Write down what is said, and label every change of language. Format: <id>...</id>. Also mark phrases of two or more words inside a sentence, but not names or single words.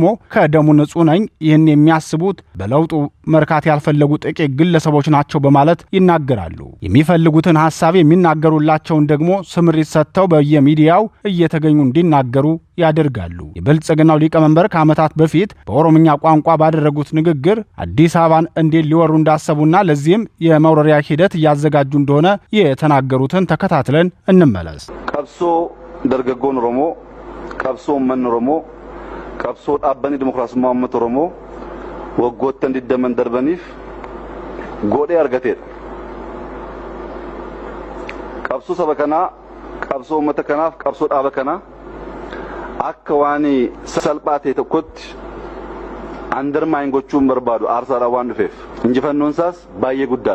<am>ከደሙ ንጹህ ነኝ ይህን የሚያስቡት በለውጡ መርካት ያልፈለጉ ጥቂት ግለሰቦች ናቸው በማለት ይናገራሉ። የሚፈልጉትን ሐሳብ የሚናገሩላቸውን ደግሞ ስምሪት ሰጥተው በየሚዲያው እየተገኙ እንዲናገሩ ያደርጋሉ። የብልጽግናው ሊቀመንበር ከዓመታት በፊት በኦሮምኛ ቋንቋ ባደረጉት ንግግር አዲስ አበባን እንዴት ሊወሩ እንዳሰቡና ለዚህም የመውረሪያ ሂደት እያዘጋጁ እንደሆነ የተናገሩትን ተከታትለን እንመለስ።</am> <om>dargaggoon Oromoo qabsoo uummanni Oromoo qabsoo dhaabbanni dimokiraasummaa uummata Oromoo waggoottan 20 darbaniif godhee argateedha. Qabsoo saba kanaa, qabsoo uummata kanaaf, qabsoo dhaaba kanaa akka waan salphaa ta'e tokkotti andarmaayin gochuun barbaadu aarsaadhaan waan dhufeef injifannoon isaas baay'ee guddaadha.</om>